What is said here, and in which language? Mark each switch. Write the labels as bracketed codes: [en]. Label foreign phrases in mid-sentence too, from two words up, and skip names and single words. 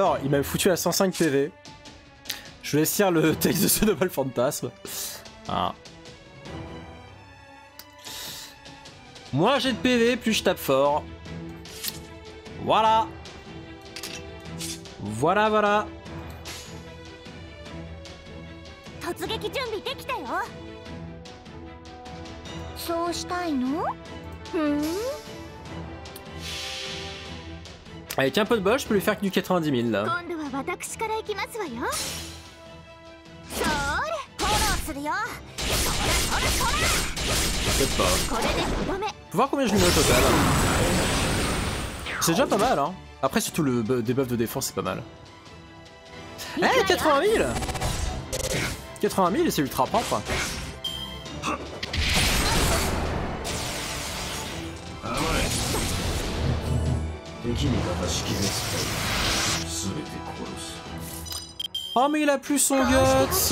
[fr] Il m'a foutu à 105 PV. Je vais laisse lire le texte de ce Double Fantasme. Ah. Moins j'ai de PV, plus je tape fort. Voilà. Voilà, voilà. [ja] 突撃準備できたよ。そうしたいの？ [fr] Avec un peu de bol, je peux lui faire que du 90 000 là. [ja] 今度は私から行きますわよ。それ、フォローするよ。 [fr] Peut-être pas. [ja] これでとどめ。 [fr] Faut voir combien je lui mets au total. C'est déjà pas mal, hein. Après, surtout le debuff de défense, c'est pas mal. Eh, 80 000 80 000 et c'est ultra propre. Oh, mais il a plus son guts.